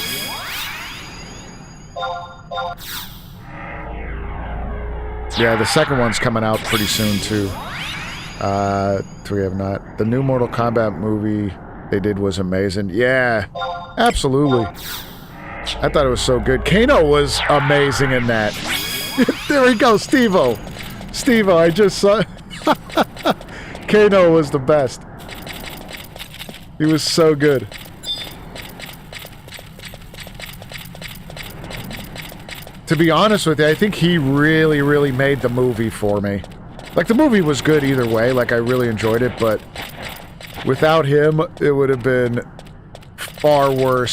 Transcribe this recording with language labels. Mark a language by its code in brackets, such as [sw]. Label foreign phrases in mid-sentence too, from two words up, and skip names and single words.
[en] Yeah, the second one's coming out pretty soon, too. We have not. The new Mortal Kombat movie they did was amazing. Yeah, absolutely. I thought it was so good. Kano was amazing in that. There we go, Steve-O. Steve-O, I just saw... Kano was the best. He was so good. to be honest with you, I think he really, really made the movie for me. Like, the movie was good either way. Like, I really enjoyed it, but without him, it would have been far worse.